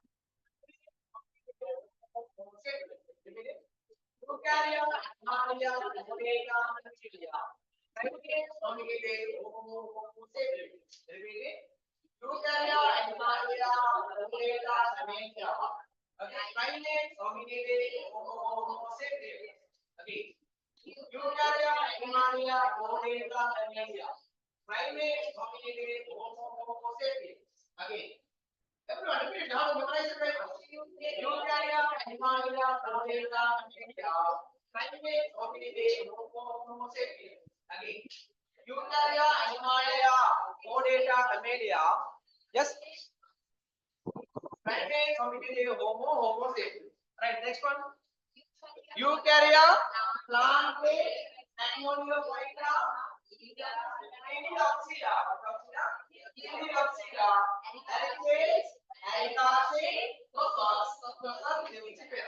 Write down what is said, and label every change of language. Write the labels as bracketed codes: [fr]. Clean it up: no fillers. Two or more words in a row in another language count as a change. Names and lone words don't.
[en] Eukarya, Archaea, Media, Media. Repeat, Homo sapiens. Repeat. Eukarya, Archaea, Media, Media. Okay, primates, Hominidae, Homo sapiens. Okay. Eukarya, Animalia, Hominidae, Animalia. Primates, Hominidae, Homo sapiens. Again. Everyone, repeat it. How to memorize it right now. Eukarya, Animalia, Hominidae, Animalia. Primates, Hominidae, Homo sapiens. Again. Eukarya, Animalia, Hominidae, Animalia. Yes. Primates, Hominidae, Homo sapiens. Right. Next one. Eukarya, Plantae, Magnoliophyta, Heliopsida, Ericaceae, Ericaceae, Locus, they will disappear.